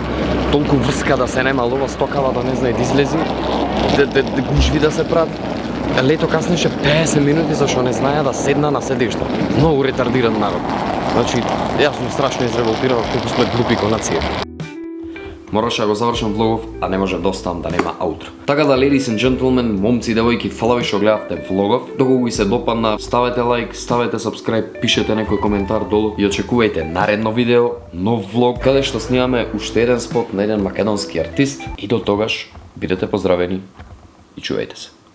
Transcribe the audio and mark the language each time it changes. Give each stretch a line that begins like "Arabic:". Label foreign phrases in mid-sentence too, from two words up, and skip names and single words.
Macedonian: Толку врска да се нема, ова стокава да не знае да излези. гужви да се прават. Лето каснеше 50 минути зашто не знаја да седна на седиште. Многу ретардиран народ. Значи, јас сум страшно изреволтиран колку сме глупи ко нација. Мораше да го завршам влогов, а не може да оставам да нема аутро. Така да,
English: ladies and gentlemen,
Macedonian: момци и девојки, фала ви што гледавте влогов. Доколку ви се допадна, ставете лайк, ставете subscribe, пишете некој коментар долу и очекувајте наредно видео, нов влог, каде што снимаме уште еден спот на еден македонски артист. И до тогаш, бидете поздравени и чувајте се.